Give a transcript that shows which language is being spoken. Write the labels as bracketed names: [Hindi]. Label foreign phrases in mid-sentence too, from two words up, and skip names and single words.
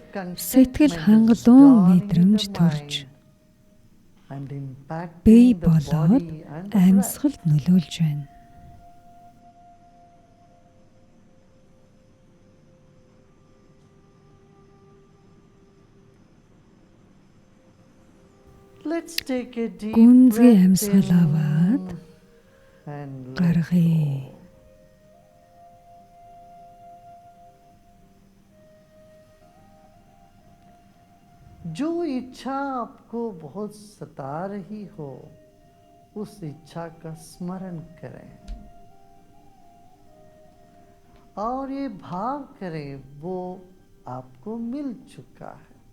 [Mongolian] Сэтгэл [English] contentment is [Mongolian] хангалуун [English] dawning in [Mongolian] мэдрэмж [English] the [Mongolian] төрж [English] mind and [Mongolian] бие [English] impacting the [Mongolian] болоод [English] body and the breath. [Mongolian] амьсгалд нөлөөлж байна. [English] Let's take a deep [Mongolian] Гүнзгий [English] breath [Mongolian] амьсгал [English] in [Mongolian] аваад [English] and let [Mongolian] гаргая. [English] go. [Hindi] जो इच्छा आपको बहुत सता रही हो उस इच्छा का स्मरण करें और ये भाव करें वो आपको मिल चुका है।